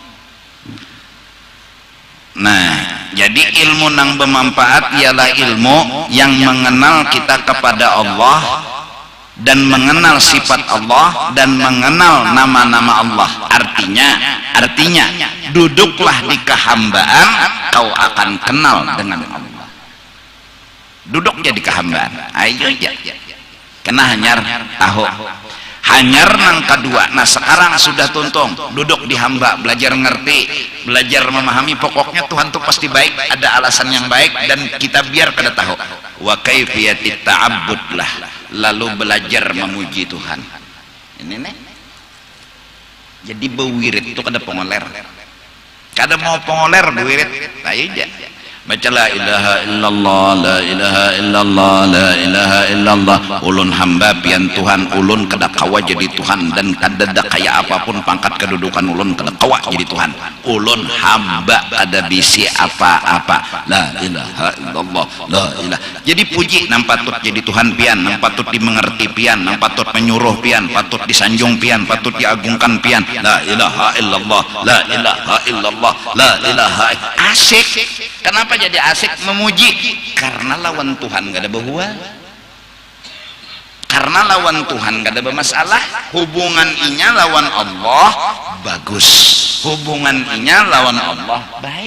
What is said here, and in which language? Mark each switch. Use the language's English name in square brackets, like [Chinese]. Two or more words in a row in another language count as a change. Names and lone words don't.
[Banjar] Nah, jadi ilmu nang bermanfaat ialah ilmu yang mengenal kita kepada Allah dan mengenal sifat Allah dan mengenal nama-nama Allah. Artinya duduklah di kehambaan kau akan kenal dengan Allah. Duduk jadi kehambaan ayo aja kena hanyar tahu hanyar nang kedua. Nah sekarang sudah tuntung duduk di hamba, belajar ngerti, belajar memahami pokoknya Tuhan tuh pasti baik, ada alasan yang baik dan kita biar kada tahu [Arabic] وكيفية التعبد [Banjar] lah, lalu belajar memuji Tuhan. Ini nih jadi bewirid itu kada pengoler, kada mau pengoler bewirid aja [Arabic] baca لا إله إلا الله لا إله إلا الله لا إله إلا الله. [Banjar] Ulun hamba pian Tuhan, ulun kada kawa jadi Tuhan, dan kada kaya apapun pangkat kedudukan ulun kada kawa jadi Tuhan. Ulun hamba kada bisi apa-apa, [Arabic] لا إله إلا الله لا إله. [Banjar] Jadi puji nang patut jadi Tuhan pian, nang patut dimengerti pian, nang patut menyuruh pian, patut disanjung pian, patut diagungkan pian. [Arabic] لا إله إلا الله لا إله إلا الله لا إله. [Banjar] Asik. Kenapa jadi asik memuji? Karena lawan Tuhan gak ada bahwa, karena lawan Tuhan gak ada bermasalah. Hubungan inya lawan Allah bagus, hubungan inya lawan Allah baik.